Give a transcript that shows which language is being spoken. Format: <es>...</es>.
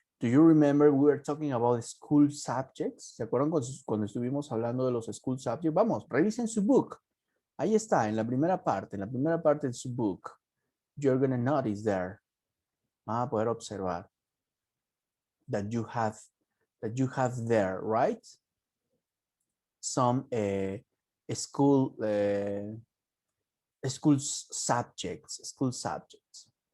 <en>Do you remember we were talking about school subjects?</en> <es>¿Se acuerdan cuando estuvimos hablando de los school subjects? Vamos, revisen su book. Ahí está, en la primera parte de su book.</es> <en>You're gonna notice there.</en> <es>Van a poder observar</es> <en>that you have there, right? Some school subjects.</en>